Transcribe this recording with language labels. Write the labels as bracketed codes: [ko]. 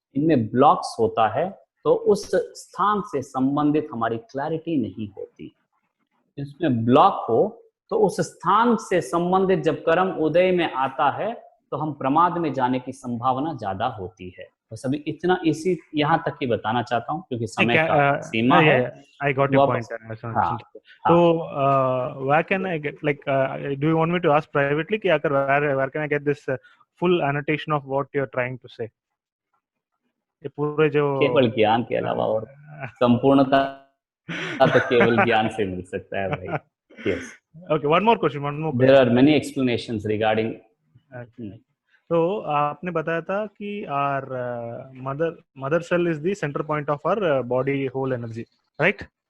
[hi] इनमें ब्लॉक्स होता है, तो उस स्थान से संबंधित हमारी क्लैरिटी नहीं होती। इसमें ब्लॉक हो तो उस स्थान से संबंधित जब कर्म उदय में आता है तो हम प्रमाद में जाने की संभावना ज्यादा होती है। बस अभी इतना इसी यहाँ तक ही बताना चाहता हूँ, क्योंकि समय का सीमा है। [en] I got your [hi] वापस [en] point. [hi] हाँ [en] So, [hi] हाँ [en] where can I get, like, do you want me to ask privately [hi] कि अगर [en] where can I get this full annotation of what you're trying to say? [hi] ये पूरे जो केवल ज्ञान के अलावा और संपूर्णता तो केवल ज्ञान से मिल सकता है भाई। [en] Yes, Okay, one more question. There are many explanations regarding. [hi] तो आपने बताया था कि [en] our mother cell is the center point of our body whole energy, right?